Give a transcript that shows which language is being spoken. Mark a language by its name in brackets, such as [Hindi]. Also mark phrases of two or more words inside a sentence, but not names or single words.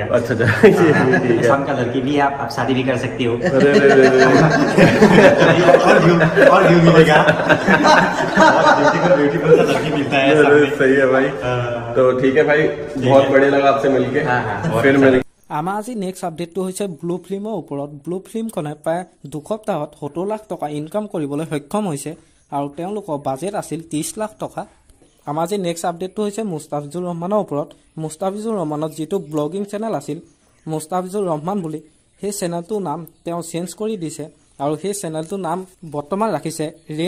[Hindi] अच्छा असम का लड़की भी है आप शादी भी कर सकती हो और व्यू मिलेगा ब्यूटीफुल सा लड़की मिलता है सही है भाई तो ठीक है भाई बहुत बढ़िया लगा आपसे मिलके फिर मिल [Assamese] আমাৰ আজি [English] next update [Assamese] হৈছে ব্লু ফিল্মৰ ওপৰত ব্লু ফিল্মখনে প্ৰায় 2 সপ্তাহত 70 লাখ টকা ইনকাম কৰিবলৈ সক্ষম হৈছে আৰু তেওঁলোকৰ বাজেট আছিল 30 লাখ টকা আমাৰ আজি [English] next update [Assamese] হৈছে মুস্তাফিজুৰ ৰহমানৰ ওপৰত মুস্তাফিজুৰ ৰহমানৰ যিটো [English] blogging channel [Assamese] আছিল মুস্তাফিজুৰ ৰহমান বুলি সেই চেনেলটোৰ নাম তেওঁ চেঞ্জ কৰি দিছে আৰু সেই চেনেলটোৰ নাম বৰ্তমান ৰাখিছে ৰেড